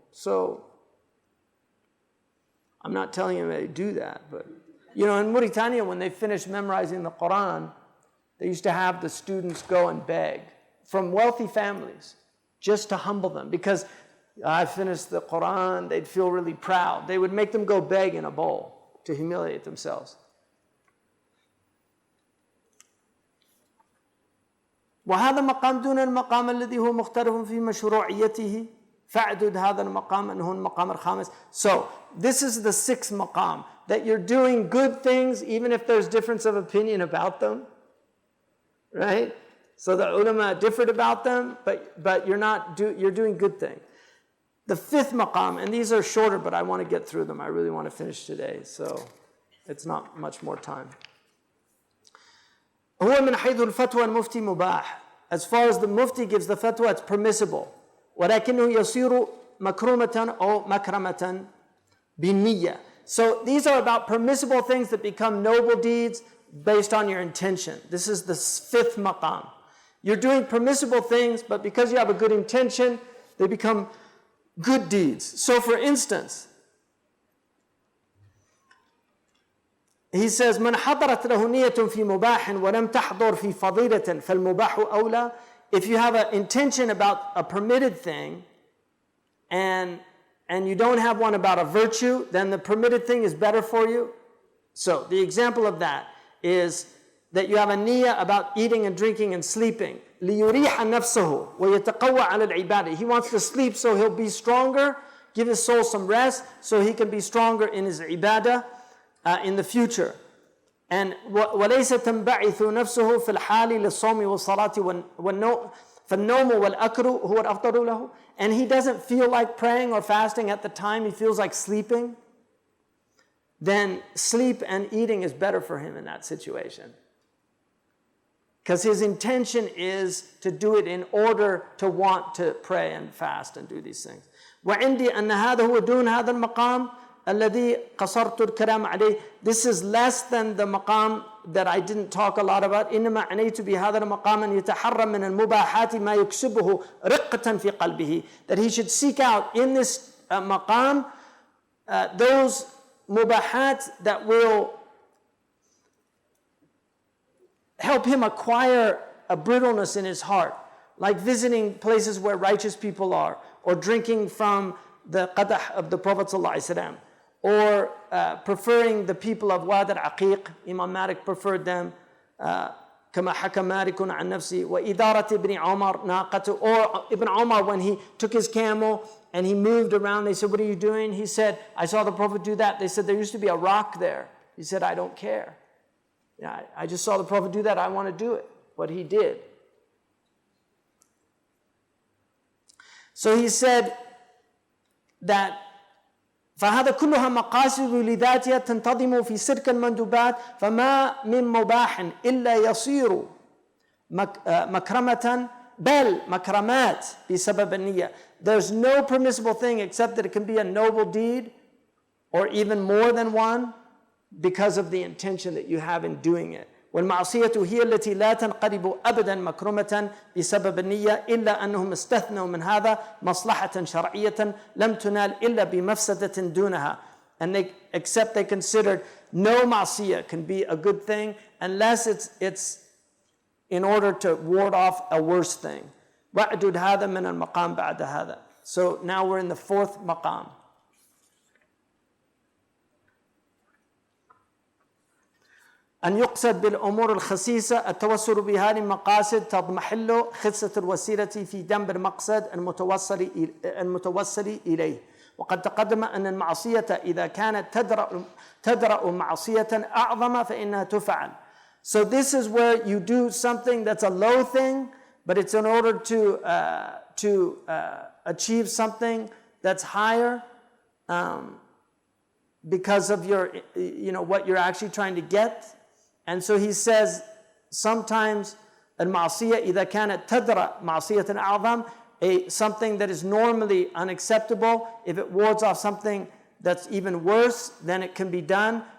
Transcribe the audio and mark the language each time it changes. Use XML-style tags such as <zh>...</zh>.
<en>So I'm not telling you they do that, but in Mauritania, when they finished memorizing the Quran, they used to have the students go and beg from wealthy families just to humble them, because I finished the Quran, they'd feel really proud. They would make them go beg in a bowl to humiliate themselves.</en> <ar>وهذا مقام دون المقام الذي هو مختلف في مشروعيته فاعدد هذا المقام أنه المقام الخامس.</ar> <en>So this is the sixth maqam, that you're doing good things even if there's difference of opinion about them, right? So the ulama differed about them, but you're doing good things. The fifth maqam, and these are shorter, but I want to get through them. I really want to finish today, so it's not much more time.</en> <ar>هو من حيث الفتوى المفتي مباح.</ar> <en>As far as the mufti gives the fatwa, it's permissible.</en> <ar>ولكنه يصير مكرمة أو مكرمة بالنية.</ar> <en>So these are about permissible things that become noble deeds based on your intention. This is the fifth maqam. You're doing permissible things, but because you have a good intention, they become good deeds. So for instance, he says,</en> <ar>من حضرت له نية في مباح ولم تحضر في فضيلة فالمباح أولى.</ar> <en>If you have an intention about a permitted thing and you don't have one about a virtue, then the permitted thing is better for you. So the example of that is that you have a niyyah about eating and drinking and sleeping.</en> <ar>ليريح نفسه ويتقوى على العبادة.</ar> <en>He wants to sleep so he'll be stronger, give his soul some rest so he can be stronger in his ibadah in the future. And</en> <ar>وليس تنبعث نفسه في الحال للصوم والصلاة والنوم فالنوم والأكل هو الأفضل له.</ar> <en>And he doesn't feel like praying or fasting at the time, he feels like sleeping. Then sleep and eating is better for him in that situation. Because his intention is to do it in order to want to pray and fast and do these things.</en> <ar>وعندي أن هذا هو دون هذا المقام الذي قصرت الكلام عليه.</ar> <en>This is less than the maqam that I didn't talk a lot about.</en> <ar>إنما عنيت بهذا المقام أن يتحرم من المباحات ما يكسبه رقة في قلبه.</ar> <en>That he should seek out in this maqam those mubahat that will help him acquire a brittleness in his heart, like visiting places where righteous people are, or drinking from the qadah of the Prophet ﷺ, or preferring the people of Wad al-Aqiq. Imam Malik preferred them.</en> <ar>كما حكى مالك عن نفسه وإدارة ابن عمر ناقته.</ar> <en>Or Ibn Umar, when he took his camel and he moved around, they said, what are you doing? He said, I saw the Prophet do that. They said, there used to be a rock there. He said, I don't care. Yeah, I just saw the Prophet do that. I want to do it. What he did. So he said that</en> <ar>فهذا كلها مقاصد لذاتها تنتظم في سلك المندوبات فما من مباح إلا يصير مكرمة بل مكرمات بسبب النية.</ar> <en>There's no permissible thing except that it can be a noble deed or even more than one because of the intention that you have in doing it.</en> <ar>والمعصية هي التي لا تنقلب أبدا مكرمة بسبب النية إلا أنهم استثنوا من هذا مصلحة شرعية لم تنال إلا بمفسدة دونها.</ar> <en>And they considered no معصية can be a good thing unless it's in order to ward off a worse thing.</en> <ar>وَعْدُدْ هذا من المقام بعد هذا.</ar> <en>So now we're in the fourth maqam.</en> <ar>أن يقصد بالأمور الخسيسة التوسل بها لمقاصد تضمحل خسة الوسيلة في جنب المقصد المتوسل إليه. وقد تقدم أن المعصية إذا كانت تدرأ معصية أعظم فإنها تفعل.</ar> <en>So this is where you do something that's a low thing, but it's in order to achieve something that's higher because of your, what you're actually trying to get. And so he says, sometimes</en> <ar>المعصية إذا كانت تدرأ معصية أعظم,</ar> <en>something that is normally unacceptable, if it wards off something that's even worse, then it can be done.</en>